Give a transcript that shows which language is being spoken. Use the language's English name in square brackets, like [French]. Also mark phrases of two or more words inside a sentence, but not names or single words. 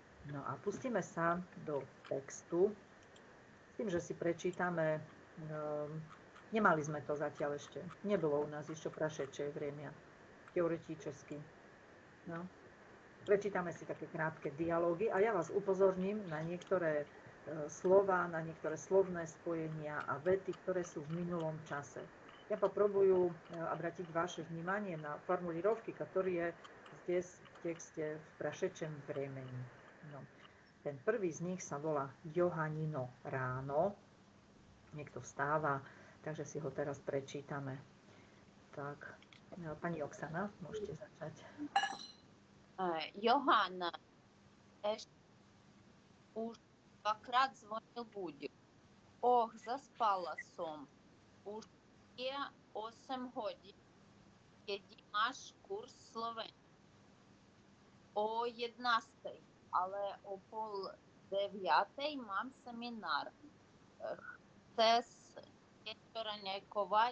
[Slovak] No a pustíme sa do textu s tým, že si prečítame, nemali sme to zatiaľ ešte, nebolo u nás ešte [Russian] прошедшее время, теоретически. [Slovak] No. Prečítame si také krátke dialógy a ja vás upozorním na niektoré slova, na niektoré slovné spojenia a vety, ktoré sú v minulom čase. [Russian] Я попробую обратить ваше внимание на формулировки, которые здесь в тексте в прошедшем времени. [Slovak] No. Ten prvý z nich sa volá Johannino ráno. Niekto vstáva, takže si ho teraz prečítame. Tak, pani Oksana, môžete začať. Johanna, už dvakrát zvonil budík. [Russian] Ох, заспала сон. [Slovak] Už je 8 hodín, keď máš kurz Slovenčiny. O 11, ale o 8:30 mám seminár. Chce niečo raňajkovať?